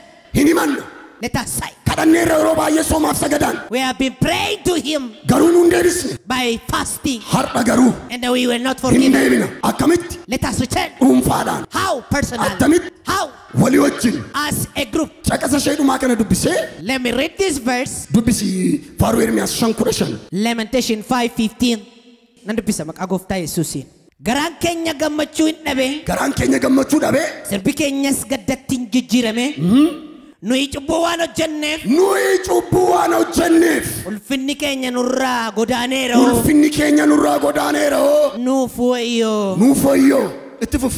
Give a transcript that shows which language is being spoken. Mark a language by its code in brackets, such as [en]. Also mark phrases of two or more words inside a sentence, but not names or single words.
[en] Let us say, we have been praying to him by fasting, and we will not forgive him. Let us return. How? Personally. How? As a group. Let me read this verse. Lamentation 5:15. Nandubisa mag-agofta Yesusin. [om] Garaan keenya gammachuu hin dhabe. Sirbi keenyas gaddatti hin jijjiirame. Nuyi cubbuu waan hojjenneef. Ulfinni keenya nurraa godaaneera. Nuuf wayyoo. Itti fufi.